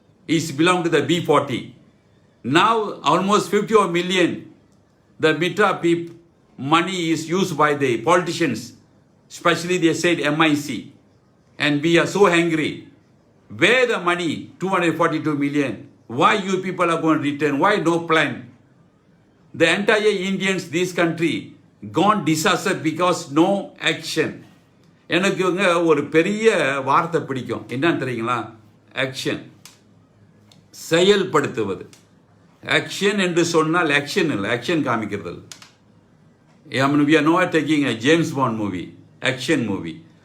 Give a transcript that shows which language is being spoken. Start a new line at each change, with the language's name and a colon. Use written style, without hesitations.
English: It belong to the B40. Now almost 50 million, the Mitra money is used by the politicians, especially they said MIC. And we are so angry. Where the money, 242 million? Why you people are going to return? Why no plan? The entire Indians, this country, gone disaster because no action.
Tamil: எனக்கு ஒரு பெரிய வார்த்தை பிடிக்கும், என்னன்னு தெரியுங்களா? Action, செயல்படுத்துவது. Action என்று சொன்னால் ஆக்ஷன் இல்லை, ஆக்ஷன் காமிக்கிறது இல்லை.
English: We are not taking a James Bond movie, action movie.